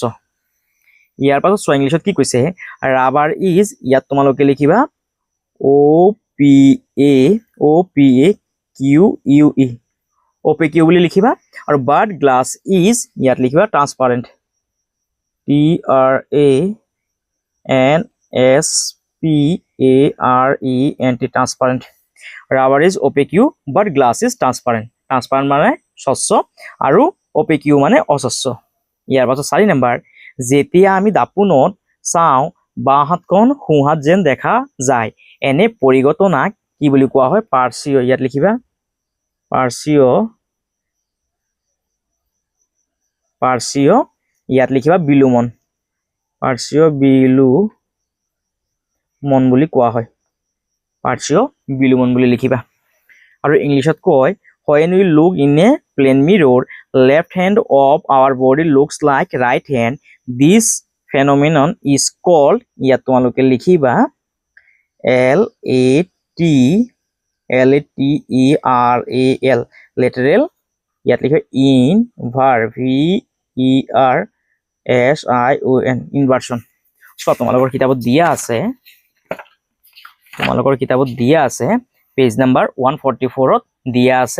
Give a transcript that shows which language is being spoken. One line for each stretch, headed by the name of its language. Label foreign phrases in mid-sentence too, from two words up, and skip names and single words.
Assamese: ইয়াৰ পাছত চোৱা ইংলিছত কি কৈছে?
English: rubber is,
Assamese: ইয়াত তোমালোকে লিখিবা OPAQUE বুলি লিখিবা। আৰু
English: but glass is,
Assamese: ইয়াত লিখিবা ট্ৰান্সপাৰেণ্ট, TRANSPARENT, ট্ৰান্সপাৰেণ্ট।
English: rubber is OPAQUE but glass is transparent.
Assamese: ট্ৰান্সপাৰেণ্ট মানে স্বচ্ছ আৰু OPAQUE মানে অস্বচ্ছ। ইয়াৰ পাছত 4 নম্বৰ, যেতিয়া আমি দাপোনত চাওঁ বাওঁ হাতখন সোঁ হাত যেন দেখা যায়, এনে পৰিঘটনাক কি বুলি কোৱা হয়? পাৰ্চিঅ, ইয়াত লিখিবা পাৰ্চিঅ, ইয়াত লিখিবা বিলোমন, পাৰ্চিঅ বিলোমন বুলি কোৱা হয়, পাৰ্চিঅ বিলোমন বুলি লিখিবা। আৰু ইংলিছত কয়
English: when we look in a plane mirror, left hand of our body looks like right hand. This phenomenon is called,
Assamese: ইয়াত তোমালোকে লিখিবা LATERAL, lateral, ইয়াত লিখিবা VERSION, ইনভাৰ্সন। চোৱা তোমালোকৰ কিতাপত দিয়া আছে,
English: page number
Assamese: 144ত দিয়া আছে।